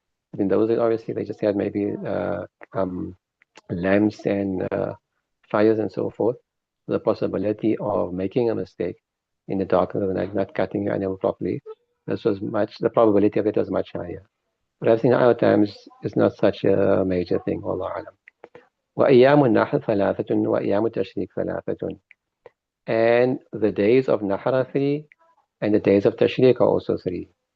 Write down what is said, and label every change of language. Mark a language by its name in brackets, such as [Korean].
[English] But in those days, obviously, they just had maybe lamps and fires and so forth. The possibility of making a mistake in the darkness of the night, not cutting your animal properly, the probability of it was much higher. Perhaps in our times, it's not such a major thing, Wallahu alam. [Arabic] وأيام النحر ثلاثة وأيام التشريق ثلاثة. [English] And the days of Nahr are 3, and the days of Tashriq are also 3.